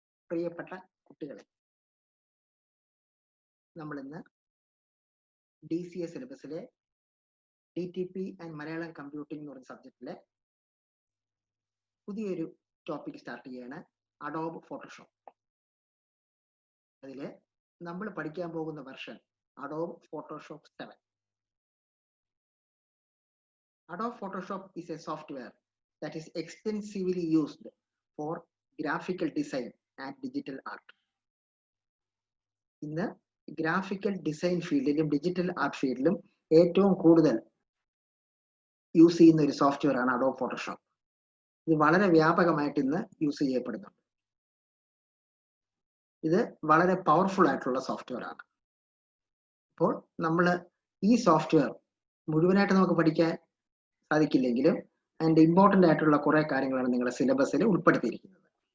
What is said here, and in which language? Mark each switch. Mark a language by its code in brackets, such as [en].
[ml] പ്രിയപ്പെട്ട കുട്ടികളെ, നമ്മൾ ഇന്ന് DCA സിലബസിലെ DTP and Malayalam computing എന്ന് പറയുന്ന സബ്ജക്റ്റിലെ പുതിയൊരു ടോപ്പിക് സ്റ്റാർട്ട് ചെയ്യാണ്, അഡോബ് ഫോട്ടോഷോപ്പ്. അതിൽ നമ്മൾ പഠിക്കാൻ പോകുന്ന version Adobe Photoshop 7. [en] Adobe Photoshop is a software that is extensively used for graphical design and digital art. [ml] ഇന്ന് ഗ്രാഫിക്കൽ ഡിസൈൻ ഫീൽഡിലും ഡിജിറ്റൽ ആർട്ട് ഫീൽഡിലും ഏറ്റവും കൂടുതൽ യൂസ് ചെയ്യുന്ന ഒരു സോഫ്റ്റ്വെയർ ആണ് അഡോബ് ഫോട്ടോഷോപ്പ്. ഇത് വളരെ വ്യാപകമായിട്ട് ഇന്ന് യൂസ് ചെയ്യപ്പെടുന്നുണ്ട്. ഇത് വളരെ പവർഫുൾ ആയിട്ടുള്ള സോഫ്റ്റ്വെയർ ആണ്. അപ്പോൾ നമ്മൾ ഈ സോഫ്റ്റ്വെയർ മുഴുവനായിട്ട് നമുക്ക് പഠിക്കാൻ സാധിക്കില്ലെങ്കിലും അതിൻ്റെ ഇമ്പോർട്ടൻ്റ് ആയിട്ടുള്ള കുറേ കാര്യങ്ങളാണ് നിങ്ങളുടെ സിലബസിൽ ഉൾപ്പെടുത്തിയിരിക്കുന്നത്.